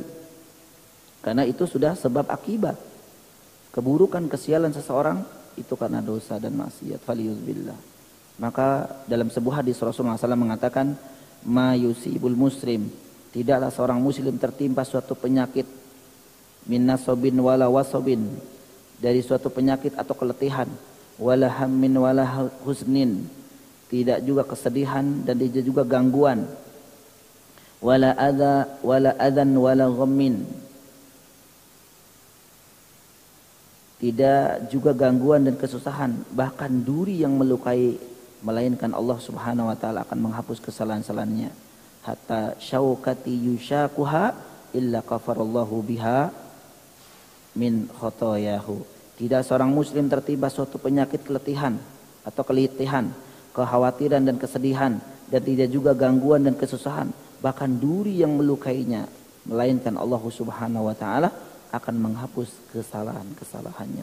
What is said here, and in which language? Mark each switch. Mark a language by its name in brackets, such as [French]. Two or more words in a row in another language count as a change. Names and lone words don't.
[Indonesian] Karena itu sudah sebab akibat. Keburukan kesialan seseorang itu karena dosa dan maksiat. [Arabic] Faliyubillah. [Indonesian] Maka dalam sebuah hadis Rasulullah SAW mengatakan, [Arabic] "ما يصيب المسلم." [Indonesian] Tidaklah seorang muslim tertimpa suatu penyakit [Arabic] من نصب ولا وصب, [Indonesian] dari suatu penyakit atau keletihan, [Arabic] ولا هم ولا حزن, [Indonesian] tidak juga kesedihan dan tidak juga gangguan, [Arabic] ولا أذى ولا أذن ولا غم, [Indonesian] tidak juga gangguan dan kesusahan, bahkan duri yang melukai, melainkan Allah [Arabic] سبحانه وتعالى [Indonesian] akan menghapus kesalahan-kesalahannya. [Arabic] حتى الشوكة يشاكها إلا كفر الله بها من خطاياه. [Indonesian] Tidak seorang muslim tertimpa suatu penyakit keletihan atau kelitihan, kekhawatiran dan kesedihan, dan tidak juga gangguan dan kesusahan, bahkan duri yang melukainya, melainkan Allah [Arabic] سبحانه وتعالى [Indonesian] akan menghapus kesalahan-kesalahannya.